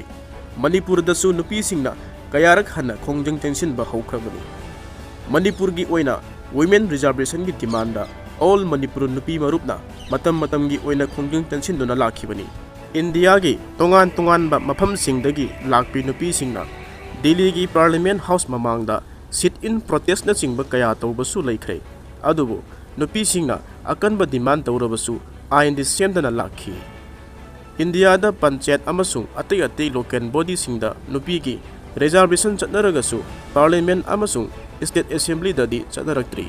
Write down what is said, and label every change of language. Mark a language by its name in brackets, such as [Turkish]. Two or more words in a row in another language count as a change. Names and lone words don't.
[Manipuri] Manipur dasu nupi singna kayarak hana khongjeng changsinba haukrabani. Manipur gi oina [English] women reservation [Manipuri] gi demand da all Manipur nupi marupna matam gi oina khongjeng changsinduna lakhibani. India gi tongan ba mafam singdagi lakpi nupi singna Delhi gi Parliament House mamangda [English] sit-in protest [Manipuri] na singba kaya tawbasu laikre. Adubu nupi singna akanba demand tawrabasu ain di semdana lakhi. India da panchayat amasung atay [English] local body [Manipuri] singda nupi gi reservation chatnaragasu Parliament amasung State Assembly da di chatnaraktri.